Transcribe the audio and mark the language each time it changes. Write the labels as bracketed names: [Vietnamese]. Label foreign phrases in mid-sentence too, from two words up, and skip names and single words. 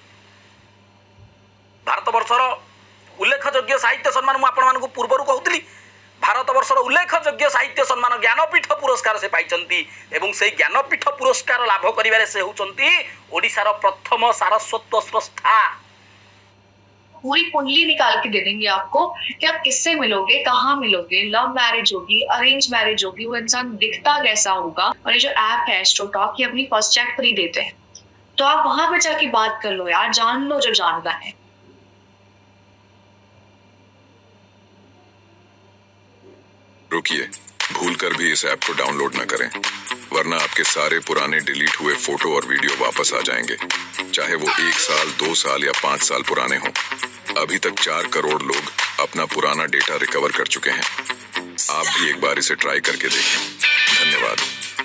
[Odia] ଭାରତବର୍ଷର ଉଲ୍ଲେଖଯୋଗ୍ୟ ସାହିତ୍ୟ ସମ୍ମାନ, ମୁଁ ଆପଣମାନଙ୍କୁ ପୂର୍ବରୁ କହୁଥିଲି, ଭାରତବର୍ଷର ଉଲ୍ଲେଖଯୋଗ୍ୟ ସାହିତ୍ୟ ସମ୍ମାନ ଜ୍ଞାନପୀଠ ପୁରସ୍କାର ସେ ପାଇଛନ୍ତି ଏବଂ ସେହି ଜ୍ଞାନପୀଠ ପୁରସ୍କାର ଲାଭ କରିବାରେ ସେ ହେଉଛନ୍ତି ଓଡ଼ିଶାର ପ୍ରଥମ ସାରସ୍ୱତ ସ୍ରଷ୍ଟା। [Hindi] पूरी कुंडली निकाल के दे देंगे आपको कि आप किससे मिलोगे, कहाँ मिलोगे, [English] love marriage [Hindi] होगी, [English] arrange marriage [Hindi] होगी, वो इंसान दिखता कैसा होगा। और ये जो ऐप है एस्ट्रोटॉक, ये अपनी [English] first check free [Hindi] देते हैं, तो आप वहां पे जाके बात कर लो यार, जान लो जो जानना है। रुकिए, भूलकर भी इस ऐप को डाउनलोड न करें, वरना आपके सारे पुराने डिलीट हुए फोटो और वीडियो वापस आ जाएंगे, चाहे वो 1 साल, 2 साल या 5 साल पुराने हों। अभी तक 4 करोड़ लोग अपना पुराना डेटा रिकवर कर चुके हैं। आप भी एक बार इसे ट्राई करके देखें। धन्यवाद। ତ